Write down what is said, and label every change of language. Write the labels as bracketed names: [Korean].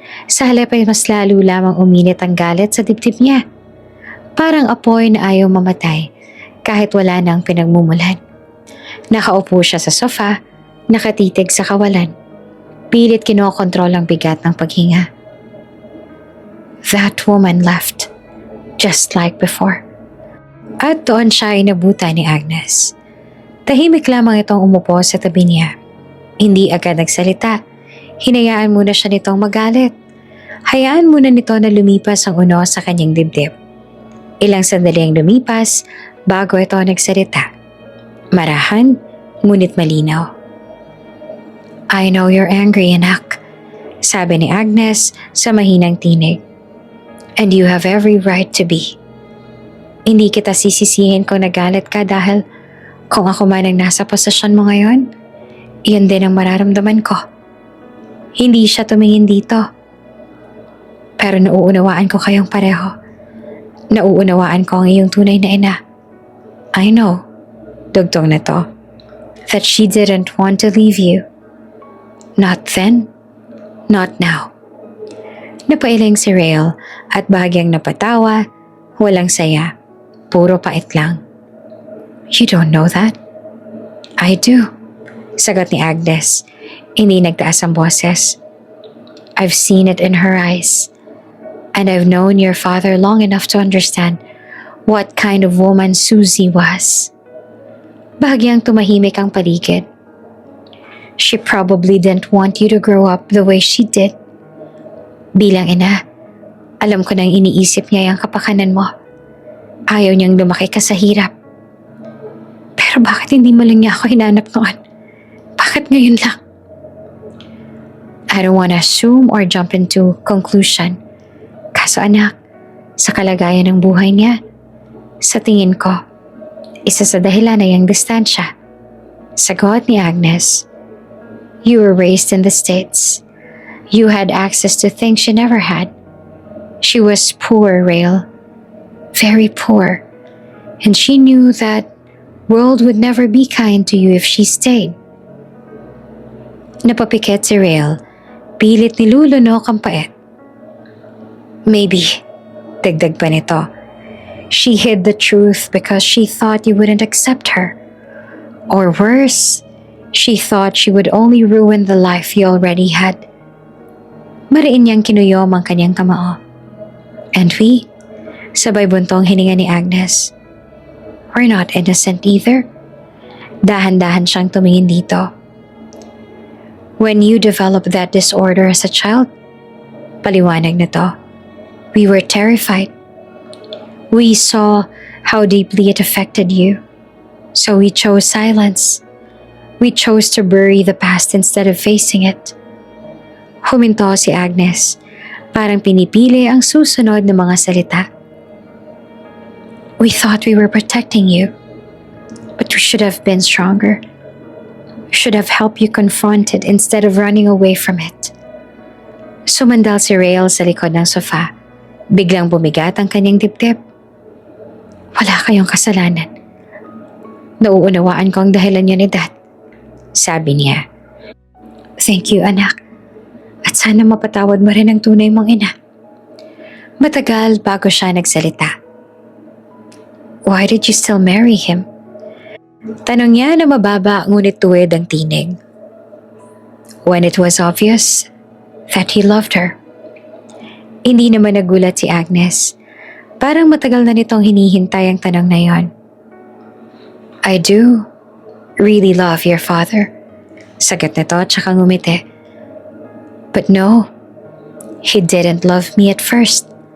[Filipino] Sa halip ay mas lalo lamang uminit ang galit sa dibdib niya. Parang apoy na ayaw mamatay kahit wala nang pinagmumulan. Nakaupo siya sa sofa, nakatitig sa kawalan. Pilit kinokontrol ang bigat ng paghinga. [English] That woman left, just like before. [Filipino] At doon siya inabutan ni Agnes. Tahimik lamang itong umupo sa tabi niya. Hindi agad nagsalita. Hinayaan muna siya nitong magalit. Hayaan muna nito na lumipas ang uno sa kanyang dibdib. Ilang sandali ang lumipas bago ito nagsalita. Marahan, ngunit malinaw. [English] I know you're angry, [Filipino] anak, sabi ni Agnes sa mahinang tinig. [English] And you have every right to be. [Filipino] Hindi kita sisisihin kung nagalit ka dahil kung ako man ang nasa posisyon mo ngayon, iyon din ang mararamdaman ko. Hindi siya tumingin dito. Pero nauunawaan ko kayong pareho. Nauunawaan ko ang iyong tunay na ina. [English] I know, [Filipino] dugtong na to, [English] that she didn't want to leave you. Not then, not now. [Filipino] Napailing si Rael at bahagyang napatawa, walang saya, puro pait lang. [English] You don't know that? I do, [Filipino] sagot ni Agnes. Hindi nagtaas ang boses. [English] I've seen it in her eyes. And I've known your father long enough to understand what kind of woman Susie was. [Filipino] Bahagyang tumahimik ang paligid. [English] She probably didn't want you to grow up the way she did. [Filipino] Bilang ina, alam ko nang iniisip niya yung kapakanan mo. Ayaw niyang lumaki ka sa hirap. Pero bakit hindi mo lang niya ako hinanap noon? Bakit ngayon lang? [English] I don't want to assume or jump into conclusion. [Filipino] Kaso anak, sa kalagayan ng buhay niya, sa tingin ko, isa sa dahilan ay ang distansya. Sagot ni Agnes. [English] You were raised in the States. You had access to things she never had. She was poor, Rael. Very poor. And she knew that world would never be kind to you if she stayed. [Filipino] Napapikit si Rael. Pilit nilulunok ang pait. [English] Maybe, [Filipino] dagdag pa nito, [English] she hid the truth because she thought you wouldn't accept her. Or worse, she thought she would only ruin the life you already had. [Filipino] Mariin niyang kinuyom ang kanyang kamao. [English] And we, [Filipino] sabay buntong hininga ni Agnes. [English] We're not innocent either. [Filipino] Dahan-dahan siyang tumingin dito. [English] When you developed that disorder as a child, [Filipino] paliwanag na to, [English] we were terrified. We saw how deeply it affected you. So we chose silence. We chose to bury the past instead of facing it. [Filipino] Huminto si Agnes, parang pinipili ang susunod na mga salita. [English] We thought we were protecting you, but we should have been stronger. We should have helped you confront it instead of running away from it. [Filipino] Sumandal si Rael sa likod ng sofa. Biglang bumigat ang kanyang dibdib. Wala kayong kasalanan. Nauunawaan ko ang dahilan niyo ni Dad. Sabi niya. [English] Thank you, [Filipino] anak. At sana mapatawad mo rin ang tunay mong ina. Matagal bago siya nagsalita. [English] Why did you still marry him? [Filipino] Tanong niya na mababa ngunit tuwid ang tinig. [English] When it was obvious that he loved her. [Filipino] Hindi naman nagulat si Agnes. Parang matagal na nitong hinihintay ang tanong na yon. [English] I do really love your father. [Filipino] Sagot nito at saka ngumiti. [English] But no, he didn't love me at first.